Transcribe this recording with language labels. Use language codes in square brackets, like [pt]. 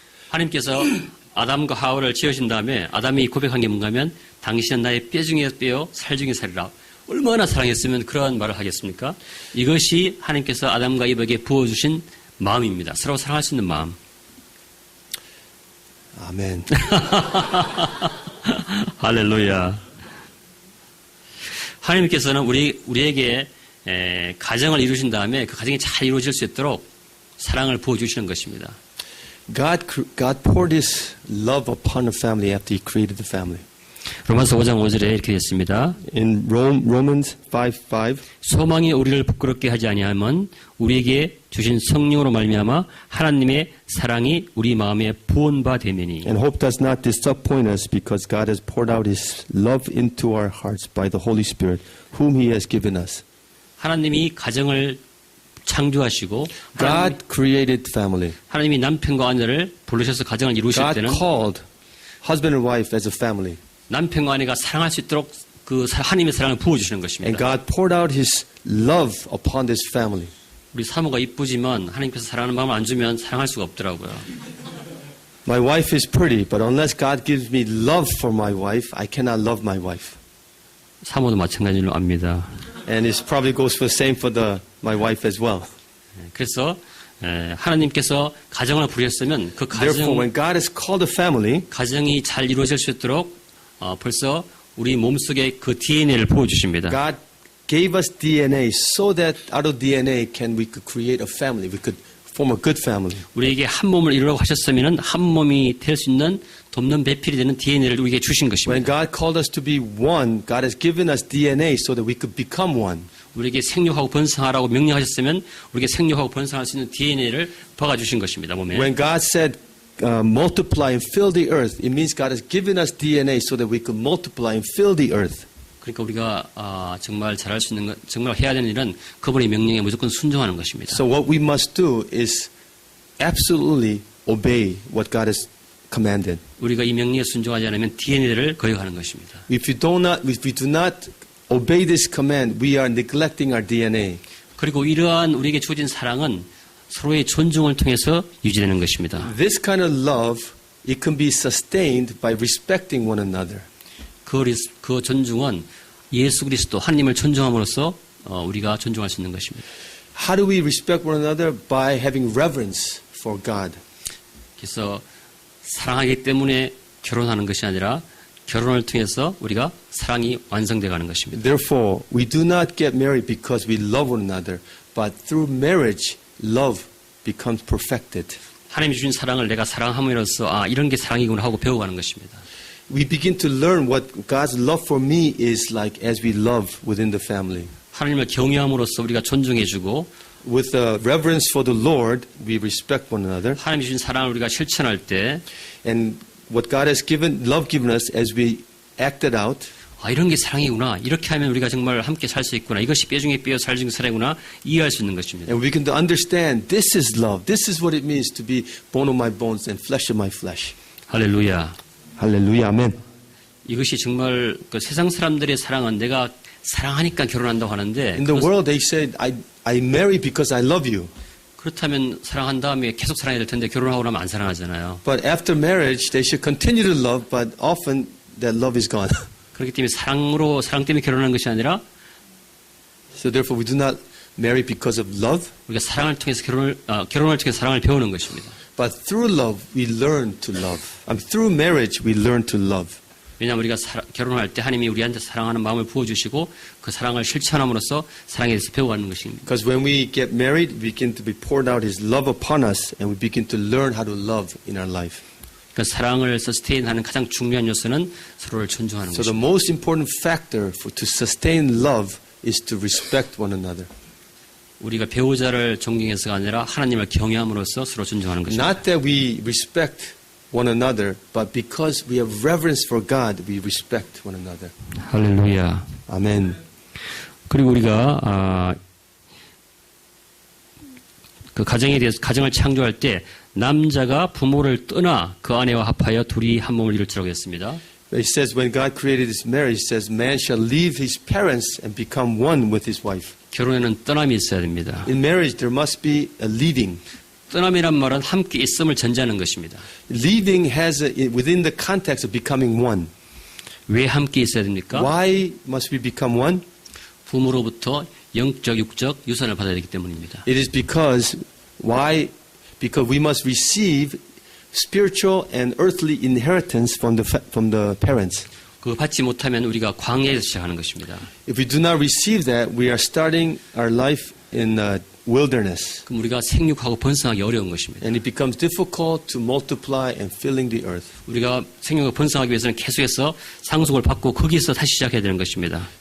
[ko] 하나님께서 아담과 하와를 지으신 다음에 아담이 고백한 게 뭔가 하면 당신은 나의 뼈 중에 뼈 살 중에 살이라. 얼마나 사랑했으면 그러한 말을 하겠습니까? 이것이 하나님께서 아담과 이브에게 부어주신 마음입니다. 서로 사랑할 수 있는 마음. [en] Amen. [ko] 할렐루야. 하나님께서는 우리에게 가정을 이루신 다음에 그 가정이 잘 이루어질 수 있도록 사랑을 부어주시는 것입니다. [en] God poured His love upon the family after He created the family. [ko] 로마서 5장 5절에 이렇게 됐습니다. [en] In Romans 5:5, [ko] 소망이 우리를 부끄럽게 하지 아니하면 우리에게 주신 성령으로 말미암아 하나님의 사랑이 우리 마음에 부은 바 되매니. [en] and hope does not disappoint us because God has poured out His love into our hearts by the Holy Spirit, whom He has given us. [ko] 하나님이 가정을 창조하시고 [en] God created family. [ko] 하나님이 남편과 아내를 부르셔서 가정을 이루실 [en] God [ko] 때는 [en] called husband and wife as a family. [ko] 남편과 아내가 사랑할 수 있도록 그 하나님의 사랑을 부어주시는 [en] And [ko] 것입니다. [en] God poured out His love upon this family. [ko] 우리 사모가 이쁘지만 하나님께서 사랑하는 마음을 안 주면 사랑할 수가 없더라고요. [en] My wife is pretty, but unless God gives me love for my wife, I cannot love my wife. [ko] 사모도 마찬가지로 압니다. [en] And it probably goes for the same for my wife as well. [ko] 그래서 하나님께서 가정을 부르셨으면 그 [en] Therefore, when God has called a family, [ko] 가정이 잘 이루어질 수 있도록 벌써 우리 몸속에 그 DNA를 부어주십니다. [en] God gave us DNA so that out of DNA we could create a family. We could form a good family. [ko] 우리에게 한 몸을 이루라고 하셨으면 한 몸이 될 수 있는 돕는 배필이 되는 DNA를 우리에게 주신 [en] When [ko] 것입니다. [en] God called us to be one, God has given us DNA so that we could become one. [ko] 우리에게 생육하고 번성하라고 명령하셨으면 우리에게 생육하고 번성할 수 있는 DNA를 박아주신 것입니다. 몸에. [en] When God said multiply and fill the earth, it means God has given us DNA so that we could multiply and fill the earth. [ko] 그러니까 우리가 정말 잘할 수 있는 것, 정말 해야 되는 일은 그분의 명령에 무조건 순종하는 것입니다. [en] So what we must do is absolutely obey what God has commanded. [ko] 우리가 이 명령에 순종하지 않으면 DNA를 거역하는 것입니다. [en] If we do not obey this command, we are neglecting our DNA. [ko] 그리고 이러한 우리에게 주어진 사랑은 서로의 존중을 통해서 유지되는 것입니다. [en] This kind of love, it can be sustained by respecting one another. [ko] 그 존중은 예수 그리스도 하나님을 존중함으로써 우리가 존중할 수 있는 것입니다. [en] How do we respect one another? By having reverence for God. [ko] 그래서 사랑하기 때문에 결혼하는 것이 아니라 결혼을 통해서 우리가 사랑이 완성되어 가는 것입니다. [en] Therefore, we do not get married because we love one another, but through marriage, love becomes perfected. [ko] 하나님이 주신 사랑을 내가 사랑함으로써 이런 게 사랑이구나 하고 배워가는 것입니다. [en] We begin to learn what God's love for me is like as we love within the family. [ko] 하나님을 경외함으로써 우리가 존중해주고 [en] With reverence for the Lord, we respect one another. [ko] 하나님이 주신 사랑을 우리가 실천할 때 [en] And what God has love given us as we act it out, [ko] 이런 게 사랑이구나. 이렇게 하면 우리가 정말 함께 살 수 있구나. 이것이 뼈 중에 뼈, 살 중에 살이구나. 이해할 수 있는 것입니다. [en] and we can understand this is love. This is what it means to be bone of my bones and flesh of my flesh. [ko] 할렐루야. [en] Hallelujah, amen. [ko] 이것이 정말 그 세상 사람들의 사랑은 내가 사랑하니까 결혼한다고 하는데 [en] In the world, they say, I marry because I love you. [ko] 그렇다면 사랑한 다음에 계속 사랑해야 될 텐데 결혼하고 나면 안 사랑하잖아요. [en] But after marriage, they should continue to love, but often that love is gone. [ko] 그렇기 때문에 사랑 때문에 결혼하는 것이 아니라 [en] So therefore, we do not marry because of love, [ko] 우리가 사랑을 통해서 결혼을 통해서 사랑을 배우는 것입니다. [en] but through love, we learn to love. Through marriage, we learn to love. [ko] 왜냐하면 우리가 결혼할 때 하나님이 우리한테 사랑하는 마음을 부어주시고 그 사랑을 실천함으로써 사랑에 대해서 배워가는 것입니다. [en] Because when we get married, we begin to be poured out His love upon us, and we begin to learn how to love in our life. [ko] 그 사랑을 서스테인하는 가장 중요한 요소는 서로를 존중하는 [en] So the [ko] 것입니다. [en] most important factor to sustain love is to respect one another. [ko] 우리가 배우자를 존경해서가 아니라 하나님을 경외함으로써 서로 존중하는 것입니다. [en] Not that we respect one another, but because we have reverence for God, we respect one another. [ko] 할렐루야. [en] Amen. [ko] 그리고 우리가 그 가정에 대해서 가정을 창조할 때 남자가 부모를 떠나 그 아내와 합하여 둘이 한 몸을 이룰지라고 했습니다. [en] It says when God created his marriage, it says man shall leave his parents and become one with his wife. [ko] 결혼에는 떠남이 있어야 됩니다. [en] In marriage, there must be a leaving. [ko] 떠남이란 말은 함께 있음을 전제하는 것입니다. [en] Leaving has within the context of becoming one. [ko] 왜 함께 있어야 됩니까? [en] Why must we become one? [ko] 부모로부터 영적, 육적 유산을 받아야 되기 때문입니다. [en] It is because we must receive spiritual and earthly inheritance from the parents. [ko] 그거 받지 못하면 우리가 광야에서 시작하는 것입니다. [en] If we do not receive that, we are starting our life in wilderness. [ko] 그럼 우리가 생육하고 번성하기 어려운 것입니다. [en] And it becomes difficult to multiply and filling the earth. [ko] 우리가 생육하고 번성하기 위해서는 계속해서 상속을 받고 거기서 다시 시작해야 되는 것입니다.